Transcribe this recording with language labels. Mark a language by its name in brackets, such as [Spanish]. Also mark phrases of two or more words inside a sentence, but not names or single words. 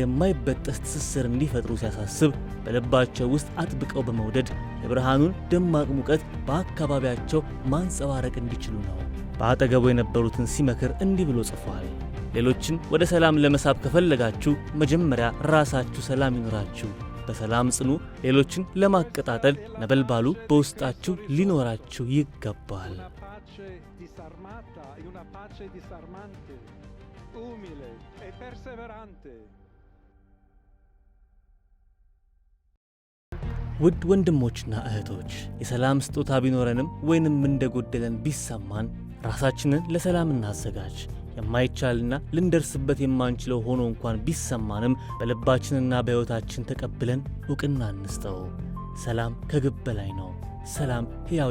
[Amharic] የማይበጠስ ትስስር እንዲፈጥሩ ሲያሳስብ በልባቸው ውስጥ አጥብቀው በመውደድ የብርሃኑን ደማቅ ሙቀት በአካባቢያቸው ማንጸባረቅ እንዲችሉ ነው። በአጠገቡ የነበሩትን ሲመክር እንዲህ ብሎ ጽፏል። ሌሎችን ወደ ሰላም ለመሳብ ከፈለጋችሁ መጀመሪያ ራሳችሁ ሰላም ይኖራችሁ። በሰላም ጽኑ። ሌሎችን ለማቀጣጠል ነበልባሉ በውስጣችሁ ሊኖራችሁ ይገባል። [Italian] umile e perseverante. [Amharic] ውድ ወንድሞችና እህቶች፣ የሰላም ስጦታ ቢኖረንም ወይንም እንደጎደለን ቢሰማን ራሳችንን ለሰላም እናዘጋጅ። የማይቻልና ልንደርስበት የማንችለው ሆኖ እንኳን ቢሰማንም በልባችንና በሕይወታችን ተቀብለን ዕውቅና እንስጠው። ሰላም ከግብ በላይ ነው። ሰላም ሕያው